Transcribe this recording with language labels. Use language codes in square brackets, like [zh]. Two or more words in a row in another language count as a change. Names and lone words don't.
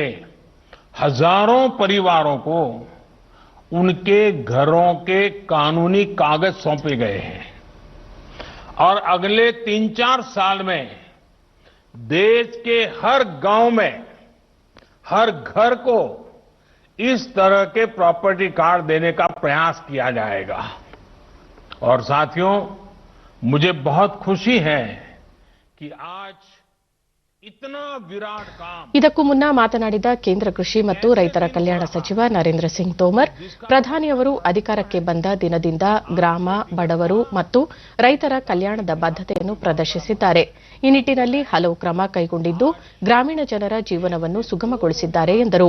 [hi] हजारों परिवारों को उनके घरों के कानूनी कागज सौंपे गए हैं और अगले 3-4 साल में देश के हर गांव में हर घर को इस तरह के [en] property card [hi] देने का प्रयास किया जाएगा. और साथियों, मुझे बहुत खुशी है कि आज इतना विराट काम. [kn] ಇದಕ್ಕೂ ಮುನ್ನ ಮಾತನಾಡಿದ ಕೇಂದ್ರ ಕೃಷಿ ಮತ್ತು ರೈತರ ಕಲ್ಯಾಣ ಸಚಿವ ನರೇಂದ್ರ ಸಿಂಗ್ ತೋಮರ್, ಪ್ರಧಾನಿಯವರು ಅಧಿಕಾರಕ್ಕೆ ಬಂದ ದಿನದಿಂದ ಗ್ರಾಮ, ಬಡವರು ಮತ್ತು ರೈತರ ಕಲ್ಯಾಣದ ಬದ್ಧತೆಯನ್ನು ಪ್ರದರ್ಶಿಸಿದ್ದಾರೆ. ಈ ನಿಟ್ಟಿನಲ್ಲಿ ಹಲವು ಕ್ರಮ ಕೈಗೊಂಡಿದ್ದು ಗ್ರಾಮೀಣ ಜನರ ಜೀವನವನ್ನು ಸುಗಮಗೊಳಿಸಿದ್ದಾರೆ ಎಂದರು.